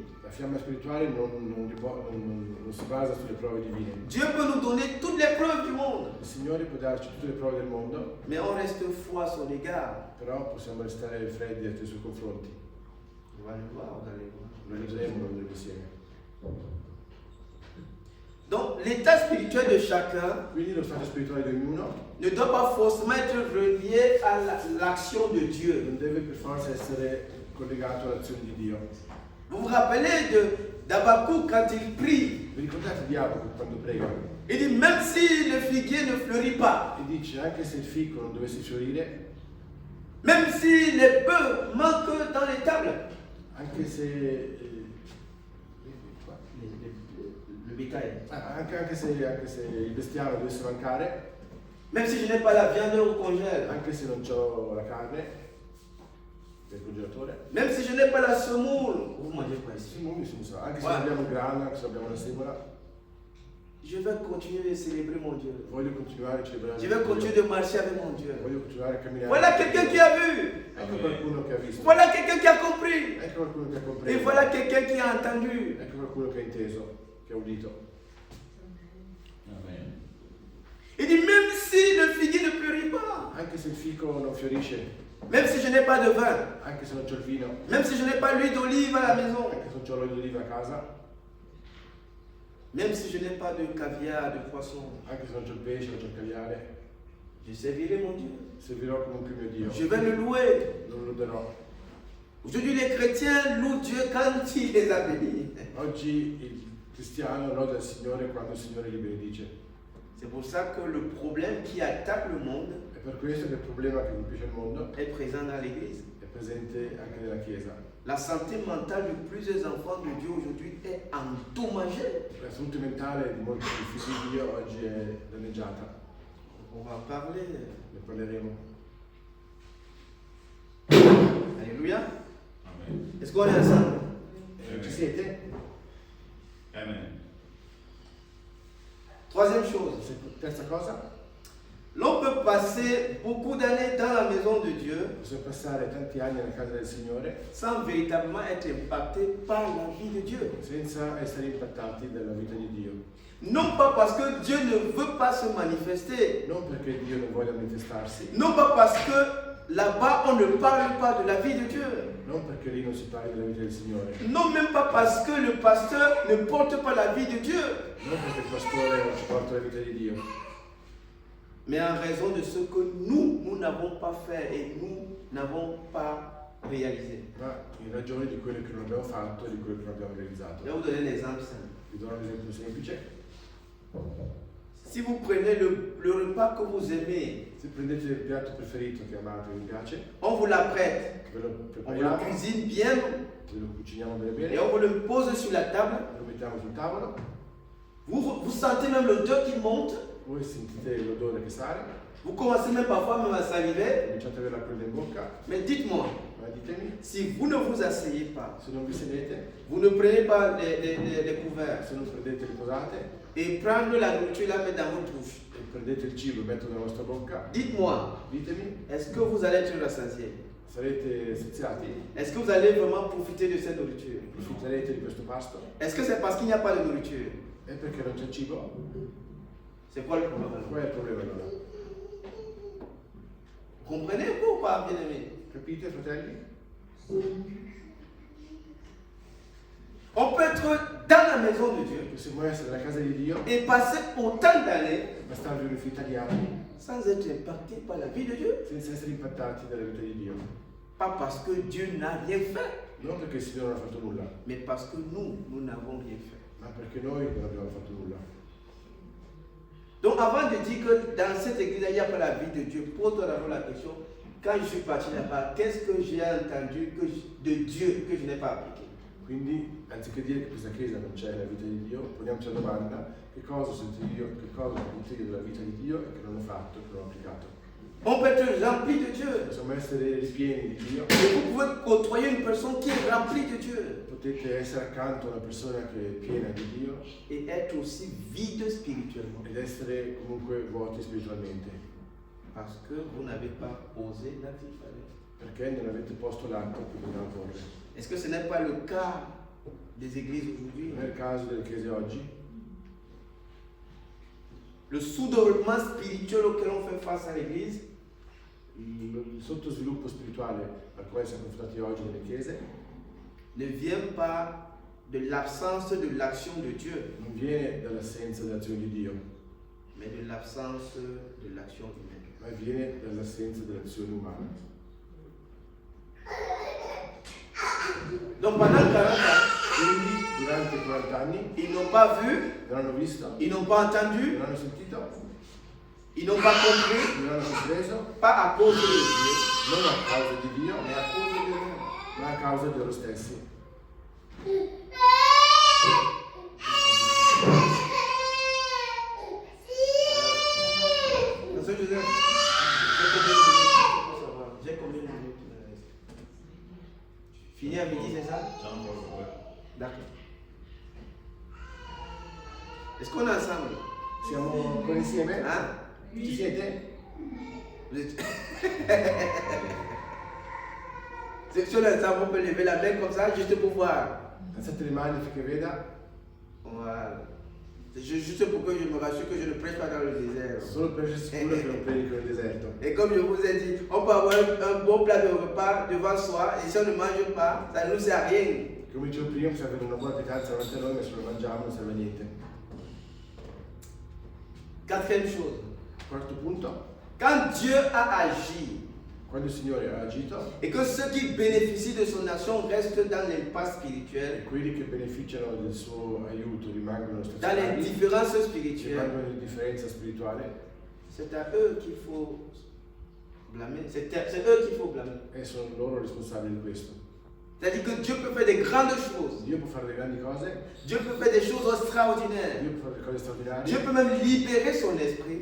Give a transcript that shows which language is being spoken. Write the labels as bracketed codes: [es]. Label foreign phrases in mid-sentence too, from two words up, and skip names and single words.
[it] la fiamma spirituale non si basa sulle prove divine. [fr] Dieu peut nous donner toutes les preuves du monde, [it] Il Signore può darci tutte le prove del mondo, [fr] mais on reste fou à son égard. [it] però possiamo restare freddi nei suoi confronti. [fr] On va le voir, vous allez voir. [it] Lo leggeremo, lo vedremo insieme. [fr] Donc, l'état spirituel de chacun [it] Quindi lo stato spirituale di ognuno [fr] ne doit pas forcément être relié à l'action de Dieu. [it] non deve per forza essere collegato all'azione di Dio. [fr] Vous vous rappelez d'Abacuc quand il prie, [it] Vi ricordate di Abacuc quando prega? [fr] il dit même si le figuier ne fleurit pas, [it] E dice anche se il fico non dovesse fiorire, [fr] même si les bœufs manquent dans les tables, [it] anche se [fr] le bétail, [it] anche se il bestiame dovesse mancare, [fr] même si je n'ai pas la viande au congèle, [it] anche se non ho la carne del congelatore, [fr] même si je n'ai pas la semoule, vous mangez quoi ici? [it] anche se non abbiamo il grano, anche se non abbiamo la semola, [fr] Je vais continuer de célébrer mon Dieu. [it] voglio continuare a celebrare. [fr] Je vais continuer de marcher avec mon Dieu. [it] Voglio continuare a camminare. [fr] Voilà quelqu'un qui a vu. [it] Ecco qualcuno che ha visto. [fr] Voilà quelqu'un qui a compris. [it] Ecco qualcuno che ha [fr] Et [it] compreso. [fr] voilà quelqu'un qui a entendu. [it] Ecco qualcuno che ha inteso, che ha udito. [fr] Amen. Il dit même si le figuier ne fleurit pas, [it] Anche se il fico non fiorisce, [fr] même si je n'ai pas de vin, [it] anche se non c'ho il vino, [fr] même si je n'ai pas l'huile d'olive à la maison, [it] anche se non c'ho l'olio d'oliva a casa, [fr] même si je n'ai pas de caviar, de poisson, [it] anche se non c'ho il pesce, non c'ho il caviale, [fr] je servirai mon Dieu. [it] servirò comunque mio Dio. [fr] Je vais le louer. [it] Non lo darò. [fr] Aujourd'hui, les chrétiens louent Dieu quand il les a bénis. [it] Oggi il cristiano loda il Signore quando il Signore li benedice. [fr] C'est pour ça que le problème qui attaque le monde [it] È per questo che il problema che colpisce il mondo [fr] est présent dans l'Église. [it] è presente anche nella Chiesa. [fr] La santé mentale de plusieurs enfants de Dieu aujourd'hui est endommagée. [it] La salute mentale di molti figli di Dio oggi è danneggiata. [fr] On va parler. [it] Ne parleremo. [fr] Alléluia. Amen. Est-ce qu'on est ensemble? [it] Ci siete? [fr] Amen. Troisième chose. [it] Terza cosa, [fr] L'on peut passer beaucoup d'années dans la maison de Dieu [it] possiamo passare tanti anni nella casa del Signore [fr] sans véritablement être impacté par la vie de Dieu. [it] senza essere impattati dalla vita di Dio. [fr] Non pas parce que Dieu ne veut pas se manifester. [it] Non perché Dio non voglia manifestarsi, [fr] Non pas parce que là-bas on ne parle pas de la vie de Dieu. [it] non perché lì non si parla della vita del Signore, [fr] Non même pas parce que le pasteur ne porte pas la vie de Dieu. [it] non perché il pastore non ci porta la vita di Dio, [fr] Mais en raison de ce que nous n'avons pas fait et nous n'avons pas réalisé. [it] ma in ragione di quello che non abbiamo fatto e di quello che non abbiamo [fr] Je [it] realizzato. [fr] vais vous donner un exemple simple. [it] Vi do un esempio semplice. [fr] Si vous prenez le repas que vous aimez, [it] Se prendete il piatto preferito che amate, vi piace, [fr] on vous l'apprête, [it] ve lo [fr] on vous le [it] prepariamo, [fr] cuisine bien [it] ve lo cuciniamo bene [fr] et [it] bene, [fr] on vous le pose sur la table. [it] lo mettiamo sul tavolo, [fr] Vous sentez même l'odeur qui monte. [it] voi sentite l'odore che sale, [fr] Vous commencez même parfois même à saliver. [it] cominciate ad avere la quella in bocca, [fr] Mais dites-moi, [it] ma ditemi, [fr] si vous ne vous asseyez pas, [it] se non vi sedete, [fr] vous ne prenez pas les couverts [it] se non prendete le posate [fr] et prendre la nourriture et la mettre dans votre bouche, [it] e prendete il cibo e mettete nella vostra bocca, [fr] dites-moi, [it] ditemi, [fr] est-ce que vous allez être rassasié? [it] sarete saziati? [fr] Est-ce que vous allez vraiment profiter de cette nourriture? [it] Approfitterete di questo pasto? [fr] Est-ce que c'est parce qu'il n'y a pas de nourriture? [it] È perché non c'è cibo? [fr] C'est quoi le problème alors? [it] Qual è il problema allora? [fr] Comprenez-vous ou pas, bien-aimés? [it] Capite, fratelli? [fr] On peut être dans la maison de Dieu [it] Possiamo essere nella casa di Dio, [fr] et passer autant d'années [it] ma stare una vita di anni [fr] sans être impacté par la vie de Dieu. [it] senza essere impattati dalla vita di Dio. [fr] Pas parce que Dieu n'a rien fait, [it] Non perché il Signore non ha fatto nulla, [fr] mais parce que nous n'avons rien fait. [it] ma perché noi non abbiamo fatto nulla. [fr] Donc avant de dire que dans cette église, il n'y a pas la vie de Dieu, pose-toi d'abord la question, quand je suis parti là-bas, qu'est-ce que j'ai entendu de Dieu que je n'ai pas appliqué? [it] Quindi, anziché dire che questa chiesa non c'è la vita di Dio, poniamoci la domanda: che cosa ho sentito io della vita di Dio e che non ho fatto, che non ho applicato? [fr] On peut être rempli de Dieu. [it] Possiamo essere ripieni di Dio. [fr] Et vous pouvez côtoyer une personne qui est remplie de Dieu [it] Potete essere accanto a una persona che è piena di Dio [fr] et être aussi vide spirituellement. [it] ed essere comunque vuoti spiritualmente. [fr] Parce que vous n'avez pas osé l'acte qu'il fallait. [it] Perché non avete posto l'atto che bisognava porre. [fr] Est-ce que ce n'est pas le cas des églises aujourd'hui? [it] Non è il caso delle chiese oggi. [fr] Le sous-développement spirituel auquel on fait face à l'église [it] Il sottosviluppo spirituale al quale siamo confrontati oggi nelle chiese [fr] ne vient pas de l'absence de l'action de Dieu, [it] non viene dall'assenza dell'azione di Dio, [fr] mais de l'absence de l'action humaine. [it] ma viene dall'assenza dell'azione umana. [fr] Donc pendant 40 ans, [it] Quindi durante i 40 anni [fr] ils n'ont pas vu, [it] non hanno visto, [fr] ils n'ont pas entendu, [it] non hanno sentito, [fr] ils n'ont pas compris, [it] non hanno compreso, [fr] pas à cause de Dieu, [it] non a causa di Dio, [fr] mais à cause de eux-mêmes. [it] ma a causa di loro stessi. [fr] Pasteur Joseph, j'ai combien de minutes il me reste? Fini à midi, c'est ça? [en] John was away. [fr] D'accord. Est-ce qu'on est ensemble? [it] Siamo ancora insieme? [fr] Hein? [it] Ci siete? [fr] Vous êtes- Si on est ensemble, on peut lever la main comme ça, juste pour voir. [it] Alzate le mani affinché veda. [fr] Voilà. C'est juste pour que je me rassure que je ne prêche pas dans le désert. [it] Solo per essere sicuro che non predico nel deserto. [fr] Et comme je vous ai dit, on peut avoir un bon plat de repas devant soi et si on ne mange pas, ça ne nous sert à rien. [it] Come dicevo prima, bisogna avere una buona pietanza davanti a noi, ma se lo mangiamo non serve a niente. [fr] Quatrième chose, [it] Quarto punto, [fr] quand Dieu a agi [it] quando il Signore ha agito [fr] et que ceux qui bénéficient de son action restent dans l'impasse [it] e [fr] spirituelle, [it] quelli che beneficiano del suo aiuto rimangono [fr] dans [it] stazionari, [fr] l'indifférence spirituelle, [it] rimangono in differenza spirituale, [fr] c'est à eux qu'il faut blâmer. C'est eux qu'il faut blâmer. [it] e sono loro responsabili di questo. [fr] C'est-à-dire que Dieu peut faire des grandes choses. [it] Dio può fare delle grandi cose, [fr] Dieu peut faire des choses extraordinaires. [it] Dio può fare delle cose straordinarie, [fr] Dieu peut même libérer son esprit.